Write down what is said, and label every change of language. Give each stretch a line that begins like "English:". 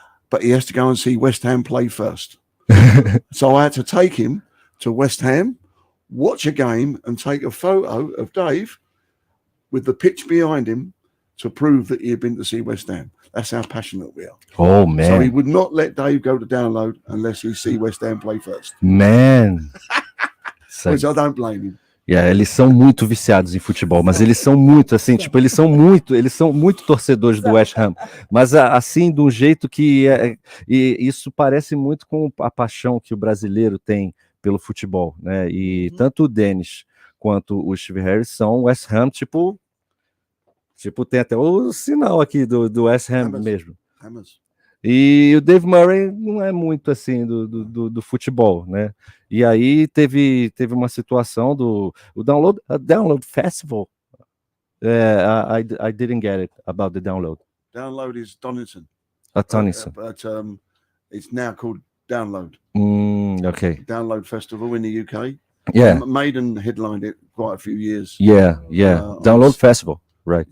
English: but he has to go and see West Ham play first. So I had to take him to West Ham, watch a game, and take a photo of Dave with the pitch behind him to prove that he had been to see West Ham. That's how passionate we are. Oh, man. So he would not let Dave go to download unless he see West Ham play first. Man. Which I don't blame him.
Portuguese: Yeah, eles são muito viciados em futebol, mas eles são muito, assim, tipo, eles são muito torcedores do West Ham, mas assim, de um jeito que e isso parece muito com a paixão que o brasileiro tem pelo futebol, né? E tanto o Dennis quanto o Steve Harris são West Ham, tipo tem até o sinal aqui do West Ham mesmo. E o Dave Murray não é muito assim do futebol, né? E aí teve uma situação do Download Festival.
English: I didn't get it about the download. Download is Donington. Donington. But it's now called Download. Okay. Download Festival in the UK. Yeah. Maiden headlined it quite a few years. Yeah. Download Festival. Right.